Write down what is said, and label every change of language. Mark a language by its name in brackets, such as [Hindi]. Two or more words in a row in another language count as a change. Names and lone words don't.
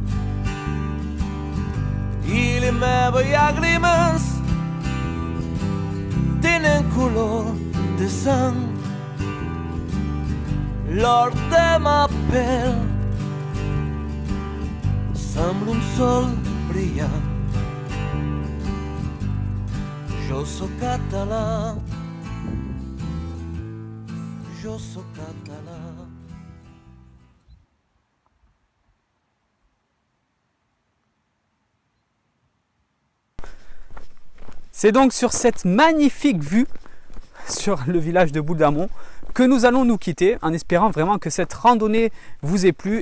[Catalan] e le meve llàgrimes tenen color de sang, l'or de ma pell sembla un sol brillant. Jo soc català, je soc català. [French] C'est donc sur cette magnifique vue sur le village de Boule-d'Amont que nous allons nous quitter en espérant vraiment que cette randonnée vous ait plu.